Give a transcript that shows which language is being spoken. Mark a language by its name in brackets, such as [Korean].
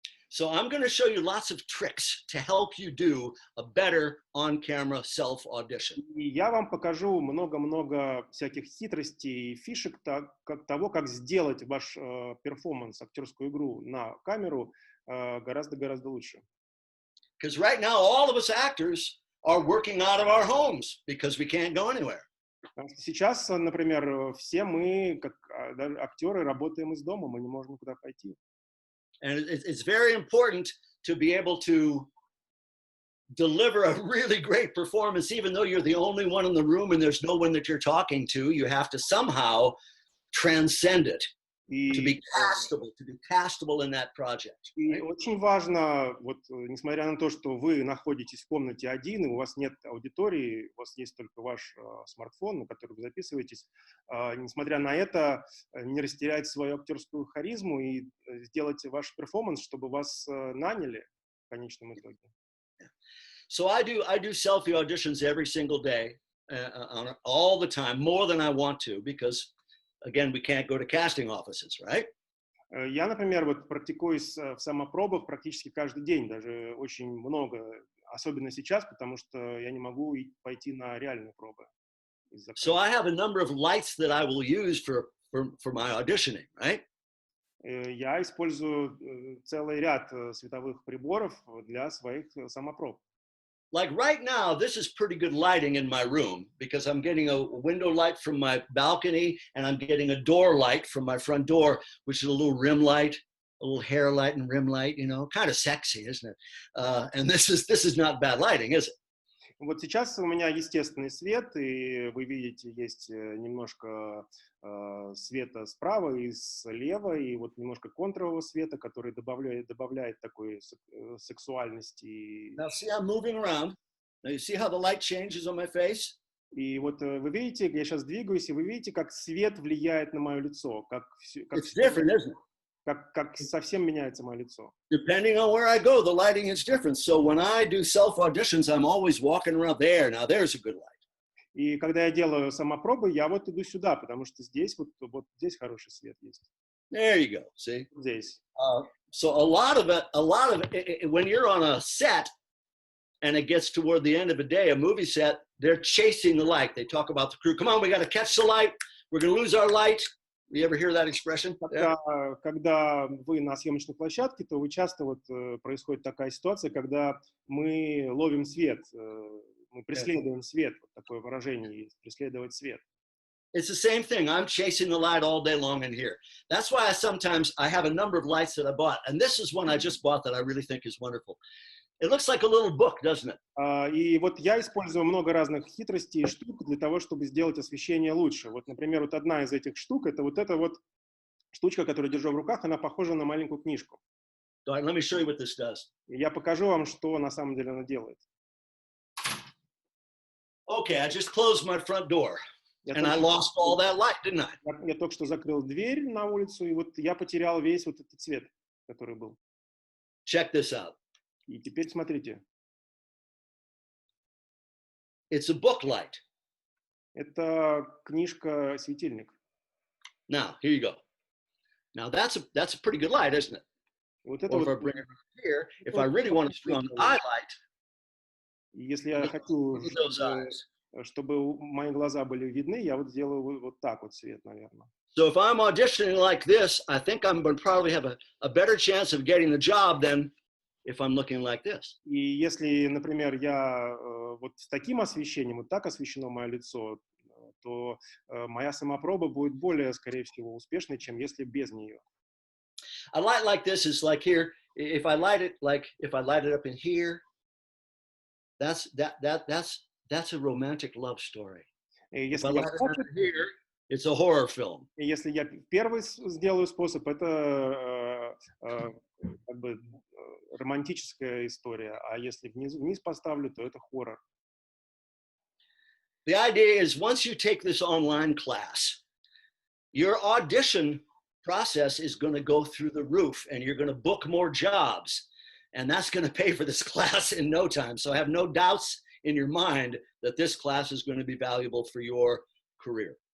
[English] So I'm going to show you lots of tricks to help you do a better on-camera self-audition. [Russian] И я вам покажу много-много всяких хитростей и фишек того, как сделать ваш перформанс, актерскую игру на камеру гораздо-гораздо лучше. [English] Because right now, all of us actors are working out of our homes because we can't go anywhere. [Russian] Сейчас, например, все мы, как актеры, работаем из дома, мы не можем никуда пойти. [English] And it's very important to be able to deliver a really great performance, even though you're the only one in the room and there's no one that you're talking to. You have to somehow transcend it to be castable in that project. [Russian] И очень важно, вот, несмотря на то, что вы находитесь в комнате один, и у вас нет аудитории, у вас есть только ваш смартфон, на который вы записываетесь, несмотря на это, не растерять свою актерскую харизму и сделать ваш перформанс, чтобы вас наняли в конечном итоге. [English] So I do selfie auditions every single day, all the time, more than I want to, because again, we can't go to casting offices, right? [Russian] Я, например, вот практикуюсь в самопробах практически каждый день, даже очень много, особенно сейчас, потому что я не могу пойти на реальные пробы. [English] So I have a number of lights that I will use for my auditioning, right? [Russian] Я использую целый ряд световых приборов для своих самопроб. [English] Like right now, this is pretty good lighting in my room because I'm getting a window light from my balcony and I'm getting a door light from my front door, which is a little rim light, a little hair light and rim light, you know, kind of sexy, isn't it? And this is not bad lighting, is it? [Russian] Вот сейчас у меня естественный свет, и вы видите, есть немножко света справа и слева, и вот немножко контрового света, который добавляет такой сексуальности. [English] Now see, I'm moving around. Now you see how the light changes on my face? [Russian] И вот вы видите, я сейчас двигаюсь, и вы видите, как свет влияет на мое лицо, [English] It's different, isn't it? [Russian] как совсем меняется мое лицо. [English] Depending on where I go, the lighting is different. So when I do self-auditions, I'm always walking around there. Now there's a good light. [Russian] И когда я делаю самопробы, я вот иду сюда, потому что здесь вот здесь хороший свет есть. [English] There you go. See? [Russian] Здесь. [English] So a lot of it, when you're on a set and it gets toward the end of a day, a movie set, they're chasing the light. They talk about the crew. Come on, we got to catch the light. We're going to lose our light. You ever hear that expression? [Russian] Когда вы на съемочной площадке, то вы часто происходит такая ситуация, когда мы ловим свет, мы преследуем свет. Вот такое выражение есть, преследовать свет. [English] It's the same thing. I'm chasing the light all day long in here. That's why sometimes I have a number of lights that I bought. And this is one I just bought that I really think is wonderful. It looks like a little book, doesn't it? [Russian] И вот я использую много разных хитростей и штук для того, чтобы сделать освещение лучше. Вот, например, вот одна из этих штук, это вот эта вот штучка, которую держу в руках, она похожа на маленькую книжку. [English] Let me show you what this does. [Russian] И я покажу вам, что на самом деле она делает. [English] Okay, I just closed my front door. And I lost all that light, didn't I? [Russian] Я только что закрыл дверь на улицу, и вот я потерял весь вот этот цвет, который был. [English] Check this out. [Russian] И теперь смотрите. [English] It's a book light. [Russian] Это книжка-светильник. [English] Now, here you go. Now that's a pretty good light, isn't it? [Russian] Вот это [English] Or if [Russian] вот, [English] I bring it here, if I really want a strong eye light, [Russian] если я хочу, чтобы мои глаза были видны, я вот сделаю вот так вот свет, наверное. [English] So if I'm auditioning like this, I think I'm going to probably have a better chance of getting the job than if I'm looking like this. [Russian] И если, например, я вот с таким освещением, вот так освещено мое лицо, то моя самопроба будет более, скорее всего, успешной, чем если без нее. [English] A light like this is like here. If I light it up in here, that's a romantic love story. If I light it up in here, it's a horror film. [Russian] Если я первый сделаю способ, это как бы романтическая история, а если вниз поставлю, то это хоррор. [English] The idea is once you take this online class, your audition process is going to go through the roof and you're going to book more jobs. And that's going to pay for this class in no time. So have no doubts in your mind that this class is going to be valuable for your career.